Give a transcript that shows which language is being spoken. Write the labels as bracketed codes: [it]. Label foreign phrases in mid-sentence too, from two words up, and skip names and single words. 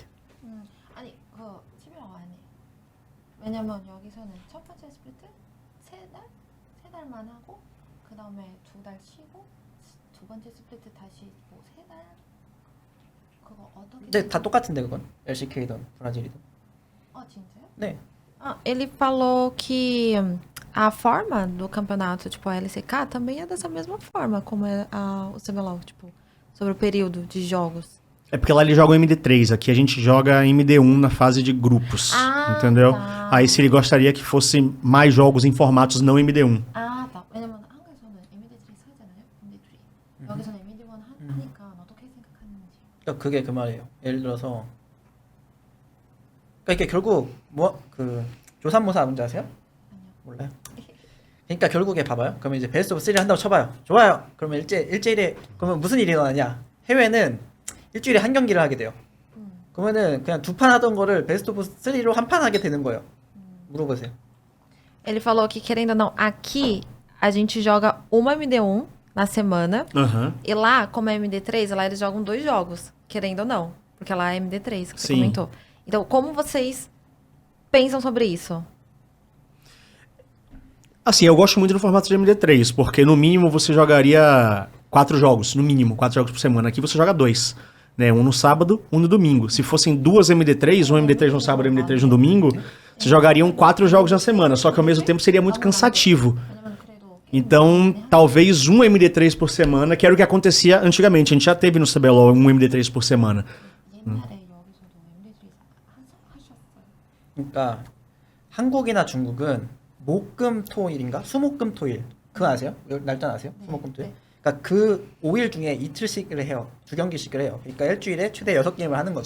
[ko] 아니 그거 치밀하고 안 해. 왜냐면 여기서는 첫 번째 스플리트 세 달만 하고 그 다음에 2달 쉬고 두 번째 스플리트 다시 뭐 3달 그거 어떻게? 근데 다 똑같은데 그건 LCK든 브라질이든. 아 진짜요? 네. [pt] Ele falou que a forma do campeonato, tipo a LCK, também é dessa mesma forma como é o CBLOL, tipo, sobre o período de jogos. É porque lá eles jogam MD3, aqui a gente joga MD1 na fase de grupos, entendeu? tá. Aí se ele gostaria que fosse mais jogos em formatos não MD1. [ko] 아, 나 왜냐면 한국에서는 MD3 하잖아요. MD3. 여기서는 MD1 하니까 어떻게 생각하는지. 그러니까 그게 그 말이에요. 예를 들어서 그러니까 이게 결국 뭐 그 조삼모사 뭔지 아세요? 몰라요? 그러니까 결국에 봐봐요. 그러면 이제 [en] best of [ko] 3를 한다고 쳐봐요. 좋아요. 그러면 일주일에 그러면 무슨 일이 일어나냐? 해외는 일주일에 한 경기를 하게 돼요. 그러면은 그냥 2판 하던 거를 [en] best of [ko] 3로 한 판 하게 되는 거예요. 물어보세요. [pt] Ele falou que, querendo ou não, aqui a gente joga uma MD1 na semana. Aham. E lá, como é MD3, lá eles jogam 2 jogos, querendo ou não. Porque lá é MD3, que você Sim. comentou. Então, como vocês pensam sobre isso? Assim, eu gosto muito do formato de MD3, porque no mínimo você jogaria 4 jogos, no mínimo, 4 jogos por semana. Aqui você joga 2, né? Um no sábado, um no domingo. Se fossem 2 MD3, um MD3 no sábado e um MD3 no domingo, vocês jogariam 4 jogos na semana, só que ao mesmo tempo seria muito cansativo. Então, talvez um MD3 por semana, que era o que acontecia antigamente. A gente já teve no CBLOL um MD3 por semana. [ko] 옛날에 여기서도 MD3 하셨어요. 그러니까 한국이나 중국은 목금토일인가? 수목금토일. 그거 아세요? 날짜 아세요? 네. 수목금토일. 네. 그러니까 그 5일 중에 이틀씩을 해요. 두 경기씩을 해요. 그러니까 일주일에 최대 6게임을 하는 거죠.